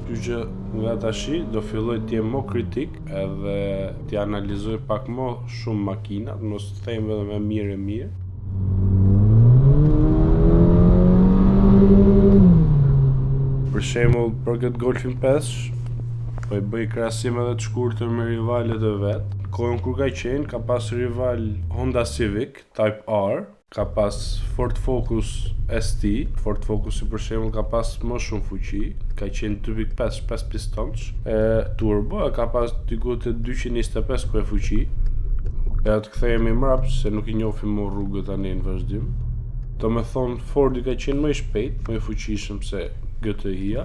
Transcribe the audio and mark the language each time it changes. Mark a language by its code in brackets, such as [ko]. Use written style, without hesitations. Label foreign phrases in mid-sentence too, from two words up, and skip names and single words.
[sq] Kështu që nga tashi do filloj të jem më kritik edhe t'i analizoj pak më shumë makinat, mos të them edhe me mirë e mirë. Për shembull, për këtë Golfin 5, po i bëj krahasim edhe të shkurtër me rivalet e vet. Kohën kur ka qenë, ka pas rival Honda Civic Type R, ka pas Ford Focus ST. Ford Focus për shembull ka pas më shumë fuqi, ka qenë 2.5 5 pistonç, turbo, e ka pas diku te 225 ku e fuqi. Ja të kthehemi mbrapa se nuk i njohim më rrugët tani në vazhdim. Do me thonë Fordi ka qenë më i shpejt, më i fuqishëm se GTI-a.